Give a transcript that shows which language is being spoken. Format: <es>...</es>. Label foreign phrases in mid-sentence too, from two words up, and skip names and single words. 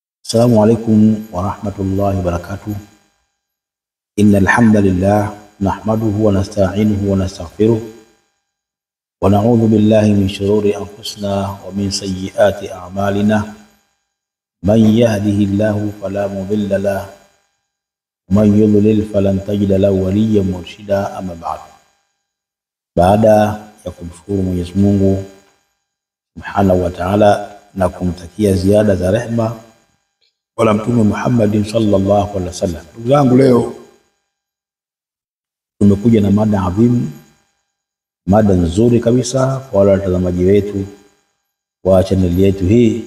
<ar>السلام عليكم ورحمة الله وبركاته. إن الحمد لله نحمده ونستعينه ونستغفره ونعوذ بالله من شرور أنفسنا ومن سيئات أعمالنا. من يهده الله فلا مضل له ومن يضلل فلن تجد له وليا مرشدا.</ar> <sw>أما baada ya kumshukuru Mwenyezi Mungu</sw> <ar>سبحانه وتعالى</ar> <sw>na kumtakia ziada za rehema wala Mtume Muhammad</sw> <ar>صلى الله عليه وسلم,</ar> <sw>ndugu zangu, leo tumekuja na mada adhimu, mada nzuri kabisa kwa wale watazamaji wetu wa channel yetu hii.</sw>